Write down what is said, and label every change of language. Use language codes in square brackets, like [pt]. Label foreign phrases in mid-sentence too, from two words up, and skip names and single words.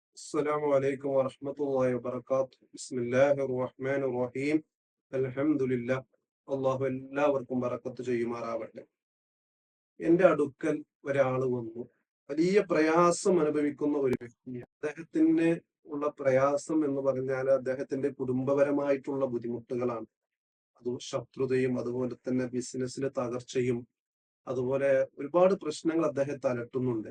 [ar] السلام عليكم ورحمة الله وبركاته بسم الله الرحمن الرحيم الحمد لله [ml] അള്ളാഹു എല്ലാവർക്കും ബറക്കത്ത് ചെയ്യുമാറാവട്ടെ. എന്റെ അടുക്കൽ ഒരാൾ വന്നു. വലിയ പ്രയാസം അനുഭവിക്കുന്ന ഒരു വ്യക്തി. അദ്ദേഹത്തിന് ഉള്ള പ്രയാസം എന്ന് പറഞ്ഞാൽ അദ്ദേഹത്തിന്റെ കുടുംബപരമായിട്ടുള്ള ബുദ്ധിമുട്ടുകളാണ്. അത് ശത്രുതയും അതുപോലെ തന്നെ ബിസിനസ്സിലെ തകർച്ചയും അതുപോലെ ഒരുപാട് പ്രശ്നങ്ങൾ അദ്ദേഹത്തെ അലട്ടുന്നുണ്ട്.